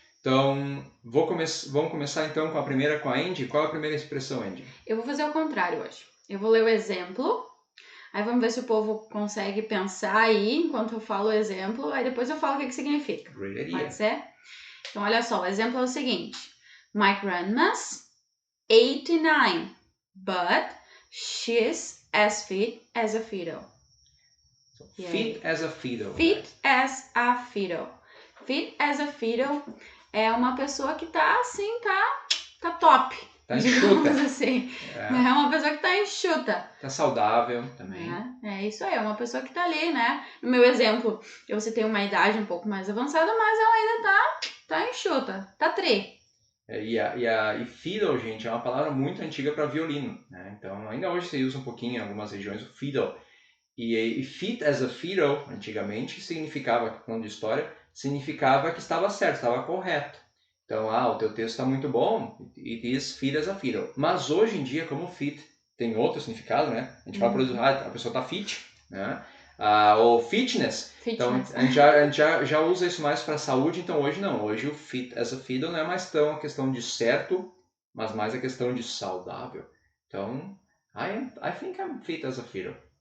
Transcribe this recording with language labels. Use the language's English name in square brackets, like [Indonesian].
[Portuguese] Então, vamos começar então com a primeira, com a Andy. Qual é a primeira expressão, Andy? Eu vou fazer o contrário hoje. Eu vou ler o exemplo, aí vamos ver se o povo consegue pensar aí enquanto eu falo o exemplo, aí depois eu falo o que significa. [English] Great idea. [Portuguese] Pode ser? Então, olha só, o exemplo é o seguinte. [English] My grandma's 89, but she's as fit as a fiddle. Fit as a fiddle. Fit as a fiddle. [Portuguese] Fit as a fiddle é uma pessoa que tá assim, tá top. Tá enxuta. Assim. É uma pessoa que tá enxuta. Tá saudável também. É isso aí, é uma pessoa que tá ali, né? No meu exemplo, eu citei uma idade um pouco mais avançada, mas ela ainda tá enxuta, tá tri. E fiddle, gente, é uma palavra muito antiga para violino, né? Então, ainda hoje se usa um pouquinho em algumas regiões o fiddle. E fit as a fiddle, antigamente, significava, falando de história, significava que estava certo, estava correto. Então, o teu texto está muito bom, [English] it is fit as a fiddle. [Portuguese] Mas hoje em dia, como fit tem outro significado, né? A gente fala, por exemplo, a pessoa está fit, né? Ou fitness. Então, a gente já usa isso mais para saúde, então hoje não. Hoje o fit as a fiddle não é mais tão a questão de certo, mas mais a questão de saudável. [English] Então, I think I'm fit as a fiddle.